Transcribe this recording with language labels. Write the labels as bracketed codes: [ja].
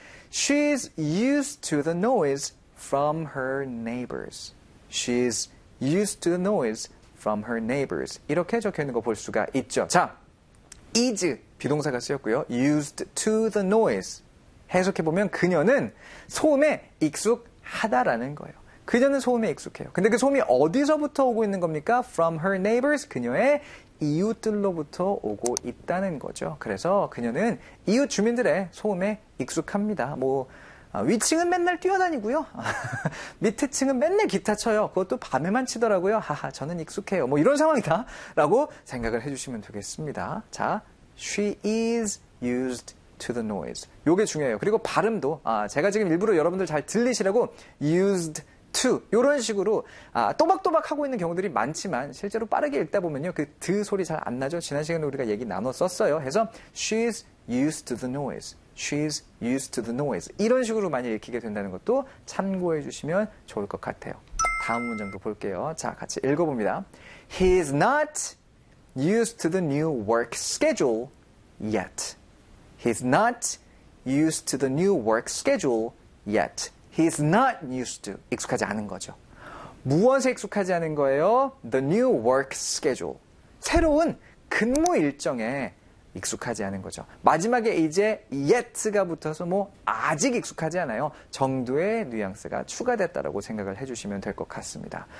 [en] She's used to the noise from her neighbors. She's used to the noise from her neighbors. [ko] 이렇게 적혀 있는 거 볼 수가 있죠. 자, is 비동사가 쓰였고요. [en] Used to the noise. [ko] 해석해 보면 그녀는 소음에 익숙하다라는 거예요. 그녀는 소음에 익숙해요. 근데 그 소음이 어디서부터 오고 있는 겁니까? [en] From her neighbors, [ko] 그녀의 이웃들로부터 오고 있다는 거죠. 그래서 그녀는 이웃 주민들의 소음에 익숙합니다. 뭐 위층은 맨날 뛰어다니고요. 밑층은 맨날 기타 쳐요. 그것도 밤에만 치더라고요. 하하, 저는 익숙해요. 뭐 이런 상황이다 라고 생각을 해주시면 되겠습니다. [en] 자, she is used to the noise. [ko] 요게 중요해요. 그리고 발음도 제가 지금 일부러 여러분들 잘 들리시라고 used to 요런 식으로 또박또박 하고 있는 경우들이 많지만 실제로 빠르게 읽다 보면요. 그 드 소리 잘 안 나죠. 지난 시간에 우리가 얘기 나눴었어요. [en] 해서 she's used to the noise. She's used to the noise. [ko] 이런 식으로 많이 읽히게 된다는 것도 참고해 주시면 좋을 것 같아요. 다음 문장도 볼게요. 자, 같이 읽어봅니다. [en] He's not used to the new work schedule yet. He's not used to the new work schedule yet. He's not used to. [ko] 익숙하지 않은 거죠. 무엇에 익숙하지 않은 거예요? [en] The new work schedule. [ko] 새로운 근무 일정에 익숙하지 않은 거죠. 마지막에 이제 yet가 붙어서 뭐 아직 익숙하지 않아요. 정도의 뉘앙스가 추가됐다라고 생각을 해주시면 될 것 같습니다.